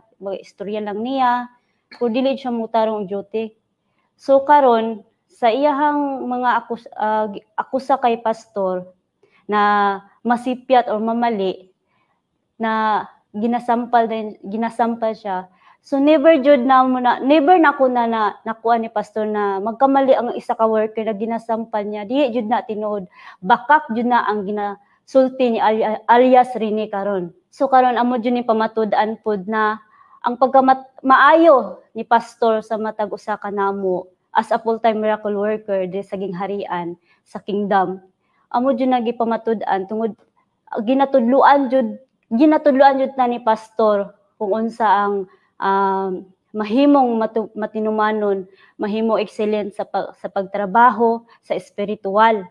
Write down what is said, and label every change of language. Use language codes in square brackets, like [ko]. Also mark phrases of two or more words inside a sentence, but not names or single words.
[ceb] Mag-istorya lang niya. Kung dili siya mo tarong og duty. So karon sa iyahang mga akusa kay Pastor na masipyat or mamali na ginasampal siya. So never na ko na nakuha ni Pastor na magkamali ang isa ka worker na ginasampal niya. Di jud na tinuod. Bakak jud na ang ginasulti ni alias Rene karon. So karon amo jud ni pamatud-an pod na ang maayo ni Pastor sa matag usa ka namo [en] as a full-time miracle worker [ceb] di sa gingharian sa Kingdom. amo jud nagipamatud-an tungod ginatudluan jud na ni pastor kung unsa ang mahimong matinumanon, mahimo excellent sa pagtrabaho, sa espiritual.